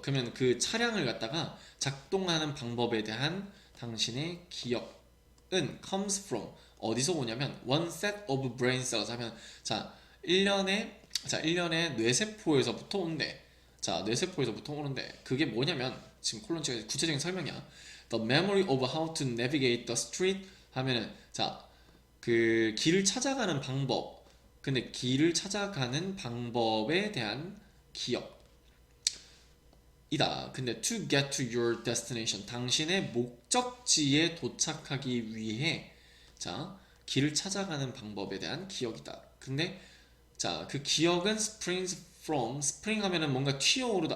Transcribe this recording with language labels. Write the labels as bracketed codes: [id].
[ko] 그러면 그 차량을 갖다가 작동하는 방법에 대한 당신의 기억은 [en] comes from [ko] 어디서 오냐면 [en] one set of brain cells [ko] 하면 자, 1년의 뇌세포에서부터 온대. 자, 뇌세포에서부터 오는데 그게 뭐냐면 지금 콜론 찍어 구체적인 설명이야. [en] The memory of how to navigate the street 하면은 [ko] 자, 그 길을 찾아가는 방법. 근데 길을 찾아가는 방법에 대한 기억이다. [en] 근데 to get to your destination [ko] 당신의 목적지에 도착하기 위해 자, 길을 찾아가는 방법에 대한 기억이다. 근데 자, 그 기억은 [en] springs from spring [ko] 하면은 뭔가 튀어오르다.